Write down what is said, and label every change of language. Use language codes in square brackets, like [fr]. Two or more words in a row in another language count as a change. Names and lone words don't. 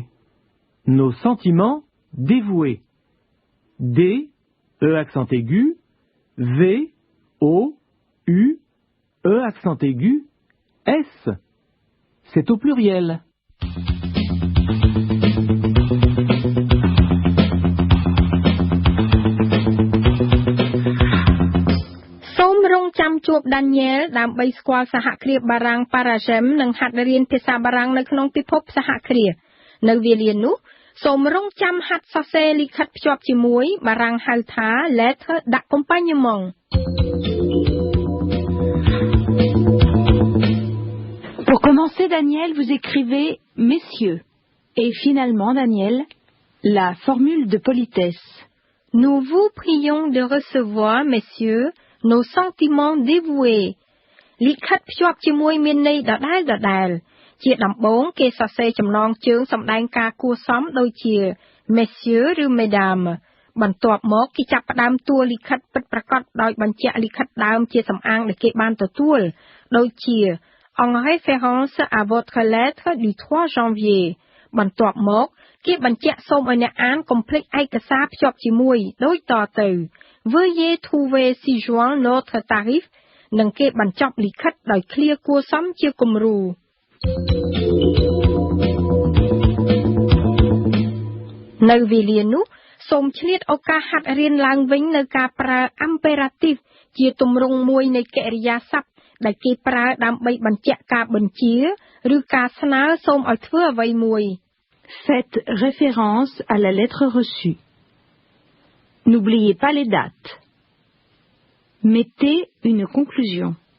[fr] Nos sentiments dévoués. D, E accent aigu, V, O, U, E accent aigu, S. C'est au pluriel. [km] Chuộc Daniel ដើម្បីស្គាល់សហគ្រាសបារាំង Paragem និងហាត់រៀនភាសាបារាំងនៅក្នុងពិភពសហគ្រាសនៅវេលានោះសូមរងចាំហាត់សរសេរលិខិតភ្ជាប់ជាមួយបារាំងហៅថា [fr] lettre d'accompagnement Pour commencer Daniel vous écrivez messieurs et finalement Daniel la formule de politesse Nous vous prions de recevoir messieurs nos sentiments dévoués [km] លិខិតភ្ជាប់ជាមួយមានន័យដដែលជាដំបូងគេសរសេរចំណង ជើងសម្ដែងការគួរសមដូចជា Messieurs ឬ Mesdames បន្ទាប់មកគេចាប់ផ្ដើមតួលិខិតពិតប្រាកដដោយបញ្ជាក់លិខិតដើមជាសំអាងដែលគេបានទទួលដូចជា [fr] En référence à votre lettre du 3 janvier [km] បន្ទាប់មកគេបញ្ជាក់សូមឲ្យអ្នកអានកុំភ្លេចឯកសារភ្ជាប់ជាមួយដូចតទៅ [fr] Veuillez trouver ci-joint notre tarif [km] និងគេបញ្ចប់លិខិតដោយឃ្លាគួរសមជាគំរូ នៅវេលានោះសូមឆ្លៀតឱកាសហាត់រៀនឡើងវិញនៅការប្រើ impératif ជាទម្រង់មួយនៃកិរិយាសព្ទដែលគេប្រើដើម្បីបញ្ជាក់ការបញ្ជាឬការស្នើសូមឲ្យធ្វើអ្វីមួយ [fr] Faites référence à la lettre reçue. N'oubliez pas les dates. Mettez une conclusion.